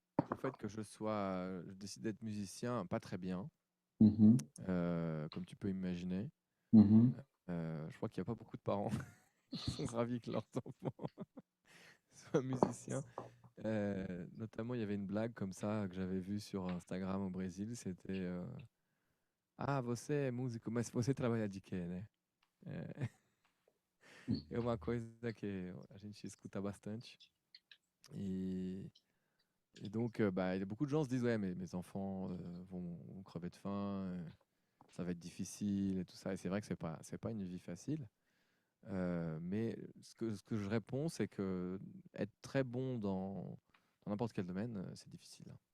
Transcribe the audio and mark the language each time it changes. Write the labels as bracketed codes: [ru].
[fr] au fait que je décide d'être musicien, pas très bien, Mhm, comme tu peux imaginer. mhm, Je crois qu'il n'y a pas beaucoup de parents qui sont ravis que leurs enfants soient musiciens. Notamment, il y avait une blague comme ça que j'avais vue sur Instagram au Brésil. C'était [pt] Ah, você é músico, mas você trabalha de quê, né? É uma coisa que a gente escuta bastante. [fr] Et, et donc, bah, il y a beaucoup de gens qui se disent ouais, mais mes enfants vont crever de faim, ça va être difficile et tout ça. Et c'est vrai que c'est pas une vie facile. Mais ce que je réponds, c'est que être très bon dans n'importe quel domaine, c'est difficile, hein.